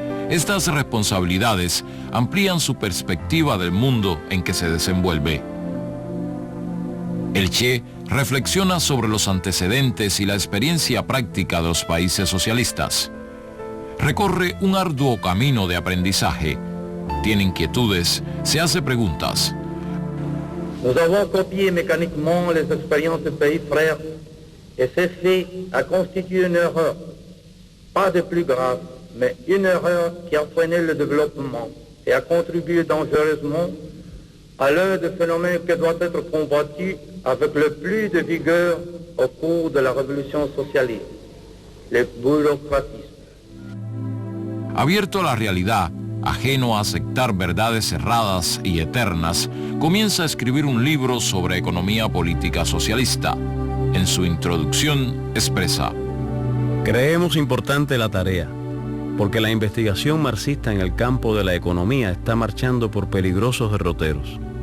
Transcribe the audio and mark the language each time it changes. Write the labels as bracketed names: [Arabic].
[Spanish] Estas responsabilidades amplían su perspectiva del mundo en que se desenvuelve. El Che reflexiona sobre los antecedentes y la experiencia práctica de los países socialistas. Recorre un arduo camino de aprendizaje, tiene inquietudes, se hace preguntas. [French] Nous avons copié mécaniquement les expériences des pays frères et ce fait a constitué une erreur, pas de plus grave, mais une erreur qui a freiné le développement et a contribué dangereusement à l'un des phénomènes qui doit être combattu avec le plus de vigueur au cours de la révolution socialiste, le bureaucratisme. [Spanish] Abierto a la realidad, ajeno a aceptar verdades cerradas y eternas, comienza a escribir un libro sobre economía política socialista. En su introducción expresa: creemos importante la tarea, porque la investigación marxista en el campo de la economía está marchando por peligrosos derroteros.